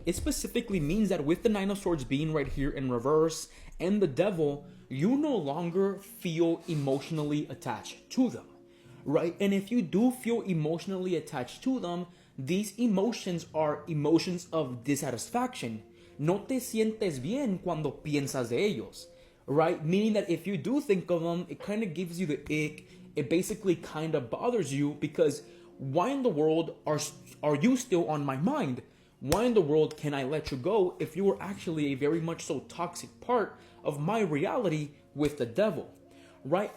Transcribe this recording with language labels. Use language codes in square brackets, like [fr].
[en] It specifically means that with the Nine of Swords being right here in reverse and the Devil, you no longer feel emotionally attached to them, right? And if you do feel emotionally attached to them, these emotions are emotions of dissatisfaction. [es] No te sientes bien cuando piensas de ellos, [en] right? Meaning that if you do think of them, it kind of gives you the ick. It basically kind of bothers you because why in the world are you still on my mind? Why in the world can I let you go if you were actually a very much so toxic part of my reality with the Devil, right?